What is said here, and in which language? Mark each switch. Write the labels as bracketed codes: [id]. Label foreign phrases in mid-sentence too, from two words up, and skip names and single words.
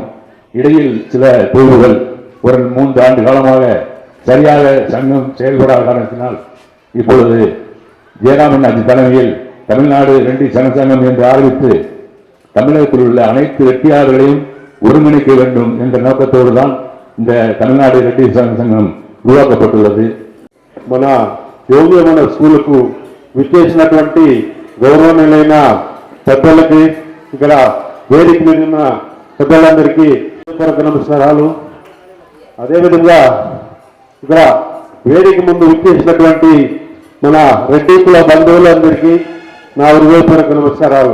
[ta] இடையில் சில தொய்வுகள், ஒரு 3 ஆண்டு காலமாக சரியாக சங்கம் செயல்படாத காரணத்தினால் இப்பொழுது ஜெயராமன் அஜி தலைமையில் தமிழ்நாடு ரெட்டி சங்கம் என்று ஆரம்பித்து தமிழகத்தில் உள்ள அனைத்து ரெட்டியார்களையும் ஒருங்கிணைக்க வேண்டும் என்ற நோக்கத்தோடு தான் இந்த தமிழ்நாடு ரெட்டி சங்கம் உருவாக்கப்பட்டுள்ளது. [te] మన యోగి మన స్కూలుకు విచ్చేసినటువంటి గౌరవనీయులైన పెద్దలకి, ఇక్కడ వేదిక మీద ఉన్న పెద్దలందరికీ నమస్కారాలు. అదేవిధంగా ఇక్కడ వేదిక ముందు విచ్చేసినటువంటి మన రెడ్డి కుల బంధువులందరికీ నా హృదయపూర్వక నమస్కారాలు.